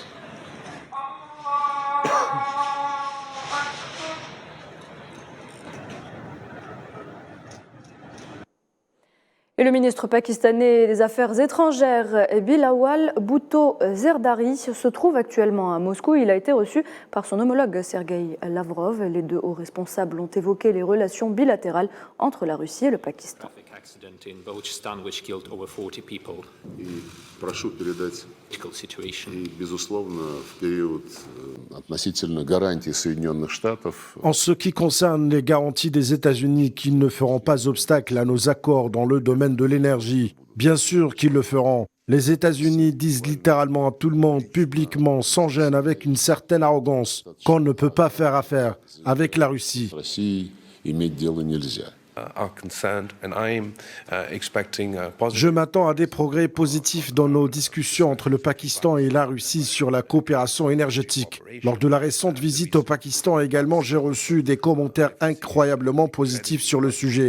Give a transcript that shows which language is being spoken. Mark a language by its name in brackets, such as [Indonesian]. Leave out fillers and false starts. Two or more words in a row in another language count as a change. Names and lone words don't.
[French] Et le ministre pakistanais des Affaires étrangères, Bilawal Bhutto Zardari, se trouve actuellement à Moscou. Il a été reçu par son homologue Sergueï Lavrov. Les deux hauts responsables ont évoqué les relations bilatérales entre la Russie et le Pakistan. [Russian] Прошу передать и, безусловно, в период относительно гарантий Соединенных Штатов. [French] En ce qui concerne les garanties des États-Unis qu'ils ne feront pas obstacle à nos accords dans le domaine de l'énergie, bien sûr qu'ils le feront. Les États-Unis disent littéralement à tout le monde, publiquement, sans gêne, avec une certaine arrogance, qu'on ne peut pas faire affaire avec la Russie. [Russian] С Россией иметь дело нельзя. [French] Je m'attends à des progrès positifs dans nos discussions entre le Pakistan et la Russie sur la coopération énergétique. Lors de la récente visite au Pakistan également, j'ai reçu des commentaires incroyablement positifs sur le sujet.